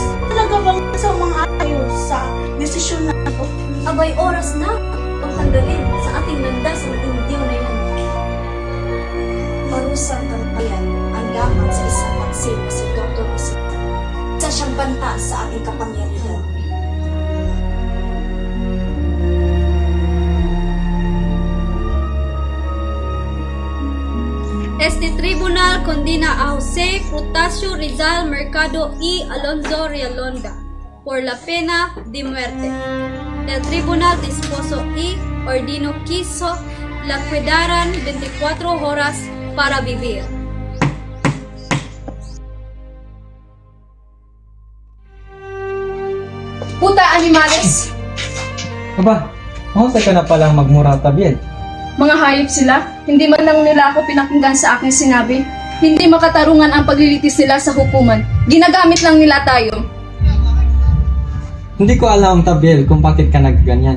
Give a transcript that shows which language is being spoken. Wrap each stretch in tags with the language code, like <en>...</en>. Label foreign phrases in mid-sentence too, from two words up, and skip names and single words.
<tl>Talaga bang sa mga ayos sa desisyon na ito? Abay, oras na ang tanggalin sa ating landas ang indiyo na yan. Parusang kamatayan ang laman sa isang maksil na si Dr. Jose. Isa siyang banta sa ating kapangyarihan.</tl> <es>Este tribunal condena a Jose Frutasio Rizal Mercado y Alonso Rialonga por la pena de muerte. El tribunal dispuso y ordinó que la quedaran 24 horas para vivir. Puta, animales!</es> <tl>Aba, mahusay ka na palang magmura tabiel. Mga hayop sila, hindi man lang nila ako pinakinggan sa aking sinabi. Hindi makatarungan ang paglilitis nila sa hukuman. Ginagamit lang nila tayo. Hindi ko alam, Tabiel, kung bakit ka nagganyan.</tl>